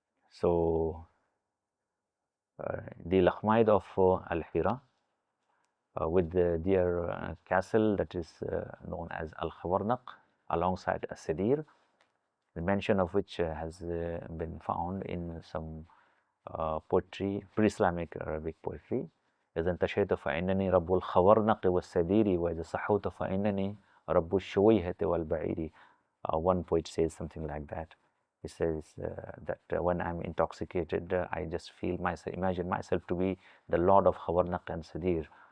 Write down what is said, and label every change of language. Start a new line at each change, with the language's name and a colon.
English: So the Lakhmide of Al-Hira with their castle that is known as Al-Khawarnaq alongside As-Sadir, the mention of which has been found in some poetry, pre-Islamic Arabic poetry.
Arabic: إذا انتشيت فإنني رب الخورنق والسدير وإذا صحوت فإنني رب الشويهة والبعير.
English: One poet says something like that. He says that when I'm intoxicated, I just feel myself, imagine myself to be the lord of Khawarnaq and Sadir.